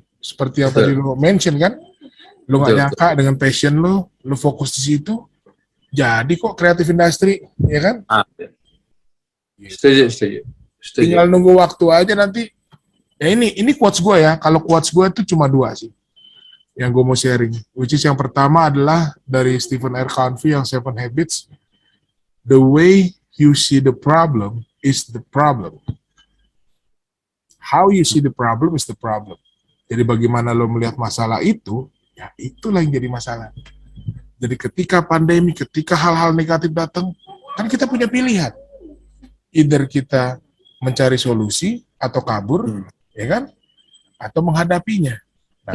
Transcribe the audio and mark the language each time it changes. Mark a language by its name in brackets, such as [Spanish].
[Indonesian] Seperti yang tadi lo mention kan, lo nggak nyangka dengan passion lo fokus di situ, jadi kok kreatif industri, ya kan? Setuju. Tinggal nunggu waktu aja nanti. Ya ini quotes gue ya. Kalau quotes gue itu cuma 2 sih yang gue mau sharing. [English] Which is [Indonesian] yang pertama adalah dari Stephen R. Covey yang 7 Habits. [English] The way you see the problem is the problem. How you see the problem is the problem. [Indonesian] Jadi bagaimana lo melihat masalah itu, ya itulah yang jadi masalah. Jadi ketika pandemi, ketika hal-hal negatif datang, kan kita punya pilihan. [English] Either [Indonesian] kita mencari solusi atau kabur, ya kan? atau menghadapinya. Nah,